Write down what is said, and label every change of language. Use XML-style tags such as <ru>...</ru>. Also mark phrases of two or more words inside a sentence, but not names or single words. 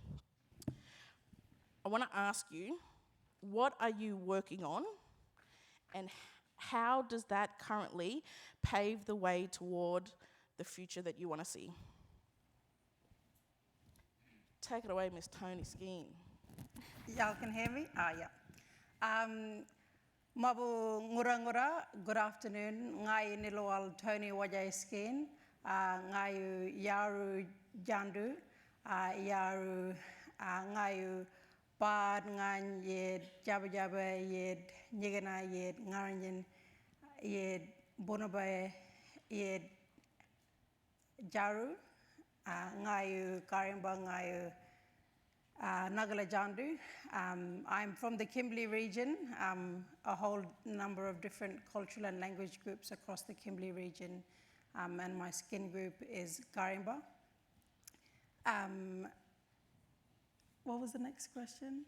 <en>I want to ask you, what are you working on, and how does that currently pave the way toward the future that you want to see? Take it away, Miss Tonii Skeen. Y'all can hear me? Yeah.</en> <ywr>Mabu ngura ngura,</ywr> <en>good afternoon.</en> <ywr>Ngai niloal Tonii Wajayi Skeen, ngayu yaru jandu, yaru ngayu pad ngan yed jaba jaba yed nyigana yed ngaranyin yed bonabaye yed jaru, ngayu karimba ngayu Nagala Jandu.</ywr> <en>I'm from the Kimberley region, a whole number of different cultural and language groups across the Kimberley region, and my skin group is Garimba. What was the next question?</en>